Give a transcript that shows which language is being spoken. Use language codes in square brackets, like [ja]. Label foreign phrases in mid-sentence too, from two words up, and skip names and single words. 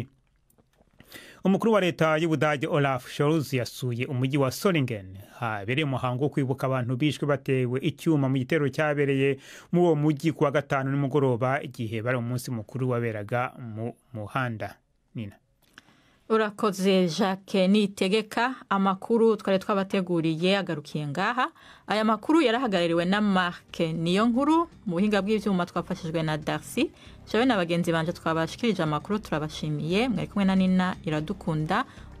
[rw] Umukuru wa leta y'Ubudage Olaf Scholz yasuye umujyi wa Solingen habereye umuhango wo kwibuka abantu bishwe batewe icyuma mu gitero cyabereye muri uwo mujyi kuwa gatanu nimugoroba igihe bari umunsi mukuru waberaga mu muhanda. Nina. [rn] Urakoze Jacques Niyitegeka. Amakuru twari twabateguriye agarukiye ngaha. Aya makuru yarahagarariwe na Marc Niyonkuru, mu buhinga bw'ivyuma twafashijwe na Darcy. Jewe na bagenzi banje twabashikirije amakuru turabashimiye. Mwari kumwe na Nina Iradukunda.